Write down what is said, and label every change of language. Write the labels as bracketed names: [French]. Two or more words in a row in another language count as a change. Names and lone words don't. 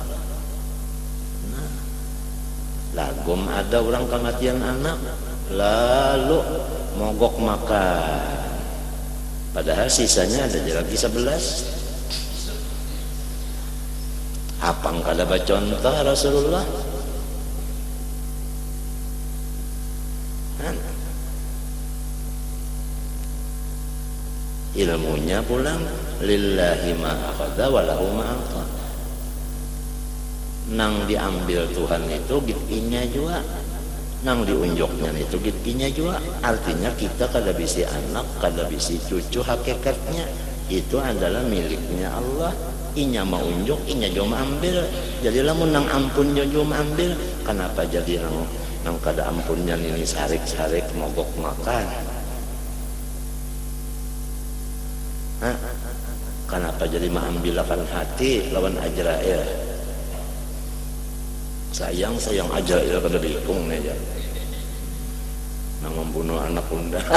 [Banjar] Lagum ada orang kematian anak lalu mogok makan padahal sisanya ada lagi 11. Apang kada contoh Rasulullah ilmunya pulang [Arabic] لله ما أخذ وله ما أعطى. [Banjar] Nang diambil Tuhan itu gitkinya juga nang diunjuknya itu gitkinya juga artinya kita kada bisi anak kada bisi cucu hakikatnya itu adalah miliknya Allah. Inya mau unjuk inya juga ambil jadilah menang ampun juga ambil kenapa jadi nang kada ampunnya ini sarik-sarik mogok makan kenapa jadi mengambilkan hati lawan Ajrail sayang Ajrail kada diikung aja nang membunuh anak bunda.